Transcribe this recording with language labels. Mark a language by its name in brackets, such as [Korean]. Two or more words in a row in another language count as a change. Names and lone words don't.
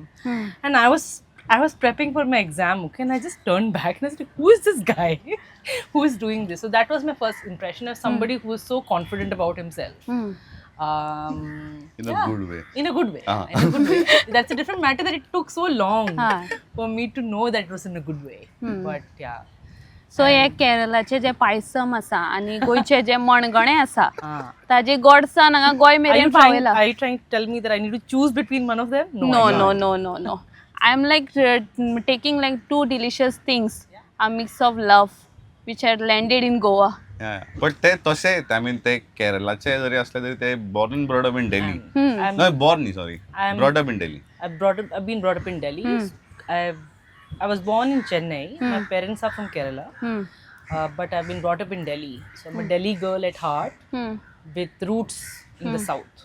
[English] And I was prepping for my exam, okay, and I just turned back and I said, who is this guy who is doing this? So that was my first impression of somebody who was so confident about himself. In a good way. In a good way. In a good way. That's a different matter that it took so long for me to know that it was in a good way. But yeah. [Konkani] सो हे केरळाचे जे पायसम आसा आनी गोंयचे जे मणगणें आसा ताजे गोडसाण हांगा गोंय मेरेन पावयला. [English] Are you trying to tell me that I need to choose between one of them? No. I am taking two delicious things, a mix of love which had landed in Goa. [Konkani] बट ते तशें [English] I mean [Konkani] ते केरळाचे जरी असले तरी ते [English] born and brought up in Delhi. I'm- no born न्ही, sorry, brought up in Delhi. I've been brought up in Delhi. I was born in Chennai. My parents are from Kerala. But I've been brought up in Delhi. So I'm a Delhi girl at heart with roots in the south.